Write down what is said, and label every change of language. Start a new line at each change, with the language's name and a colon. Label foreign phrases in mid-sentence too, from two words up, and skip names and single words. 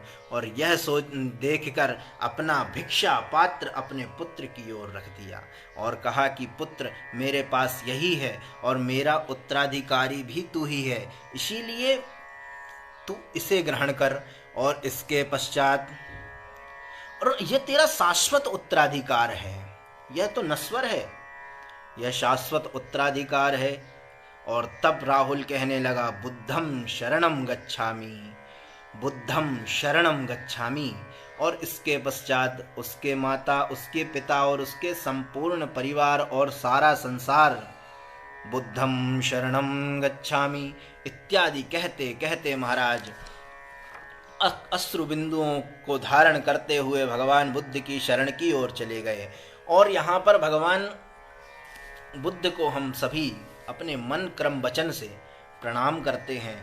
Hindi: और यह सोच देखकर अपना भिक्षा पात्र अपने पुत्र की ओर रख दिया और कहा कि पुत्र, मेरे पास यही है और मेरा उत्तराधिकारी भी तू ही है, इसीलिए तू इसे ग्रहण कर। और इसके पश्चात, और यह तेरा शाश्वत उत्तराधिकार है, यह तो नश्वर है, यह शाश्वत उत्तराधिकार है। और तब राहुल कहने लगा,
Pali: बुद्धम शरणम गच्छामि, बुद्धम शरणम गच्छामि।
Hindi: और इसके पश्चात उसके माता, उसके पिता और उसके संपूर्ण परिवार और सारा संसार
Pali: बुद्धम शरणम गच्छामि
Hindi: इत्यादि कहते कहते महाराज अश्रु बिंदुओं को धारण करते हुए भगवान बुद्ध की शरण की ओर चले गए। और यहाँ पर भगवान बुद्ध को हम सभी अपने मन क्रम वचन से प्रणाम करते हैं।